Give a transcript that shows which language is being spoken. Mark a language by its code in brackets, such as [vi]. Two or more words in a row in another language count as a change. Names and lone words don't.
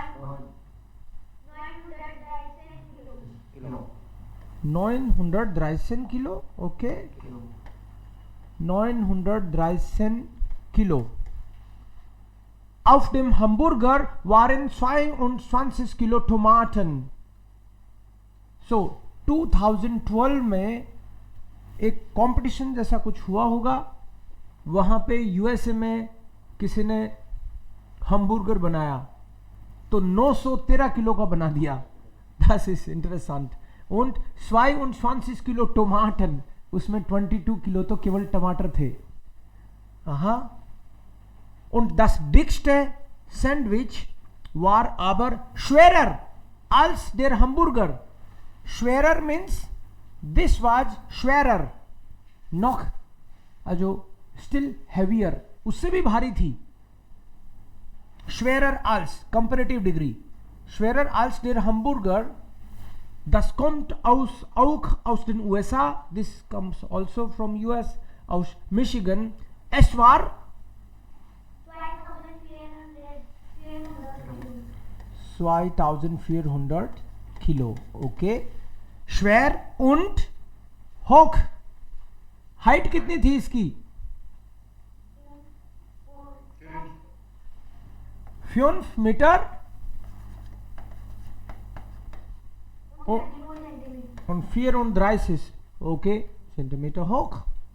[de] 913 Kilo. Okay. 913 Kilo. Auf dem Hamburger waren 22 Kilo Tomaten. [hi] So 2012 में एक कंपटीशन जैसा कुछ हुआ होगा, वहाँ पे यूएसए में किसी ने hamburger बनाया तो 913 किलो का बना दिया. [de] Das ist interessant. Und 22 Kilo Tomaten, [hi] उसमें 22 किलो तो केवल टमाटर थे. [de] Aha. Und das dickste Sandwich war aber schwerer als der Hamburger. [en] Schwerer means this was schwerer. Noch, also still heavier. [hi] उससे भी भारी थी. [de] Schwerer als, [en] comparative degree. [de] Schwerer als der Hamburger. Das kommt auch aus den USA. [en] This comes also from US, [de] aus Michigan. Es war 2400 Kilo. Okay. Schwer und hoch. [hi] Height कितनी थी इसकी? [de] 5 Meter und 34 okay Zentimeter hoch.